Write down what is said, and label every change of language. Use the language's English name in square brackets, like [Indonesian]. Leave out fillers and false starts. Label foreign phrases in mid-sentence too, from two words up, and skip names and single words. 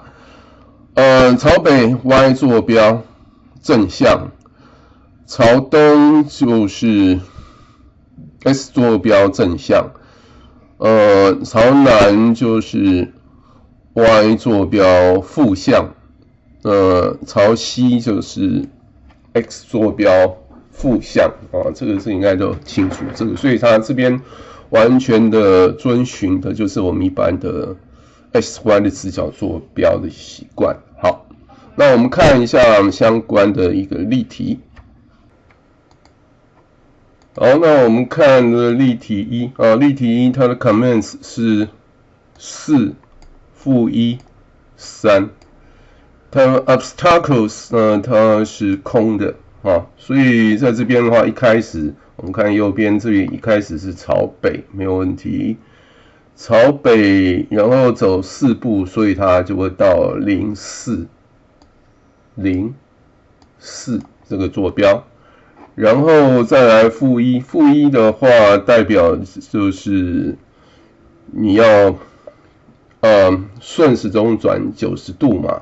[Chinese] 朝北 Y 坐標正向，朝東就是 S 坐標正向，朝南就是 Y 坐標負向。朝西就是 x 坐標負向這個是應該都清楚這個，所以它這邊完全的遵循的就是我們一般的 SY 的直角坐標的習慣。好，那我們看一下相關的一個例題。好，那我們看的例題1例題1它的 commands 是4、-1、3。它 obstacles 呢，它是空的所以在這邊的話，一開始我們看右邊這裡，一開始是朝北，沒有問題。朝北，然後走4步，所以它就會到04這個坐標，然後再來-1的話，代表就是你要順時鐘轉90度嘛。